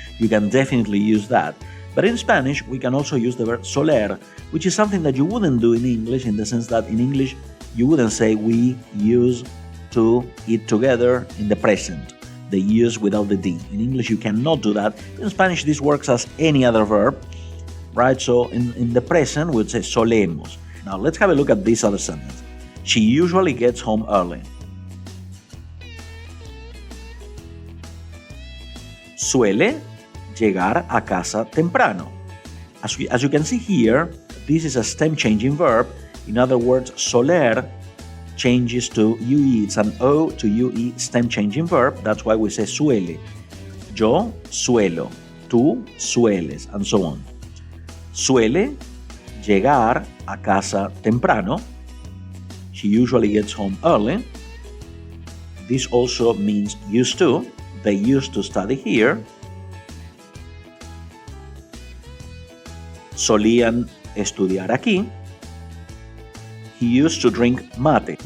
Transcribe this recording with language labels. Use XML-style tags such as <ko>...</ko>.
<en>You can definitely use that. But in Spanish, we can also use the verb soler, which is something that you wouldn't do in English, in the sense that in English, you wouldn't say we use to eat together in the present. The use without the D. In English, you cannot do that. In Spanish, this works as any other verb, right? So in the present, we would say solemos. Now, let's have a look at this other sentence. She usually gets home early.</en> <es>Suele llegar a casa temprano.</es> <en>As you can see here, this is a stem-changing verb. In other words, soler changes to UE. It's an O to UE stem-changing verb. That's why we say suele.</en> <es>Yo suelo. Tú sueles. And so on. Suele llegar a casa temprano.</es> <en>She usually gets home early. This also means used to. They used to study here.</en> <es>Solían estudiar aquí.</es> <en>He used to drink mate.</en>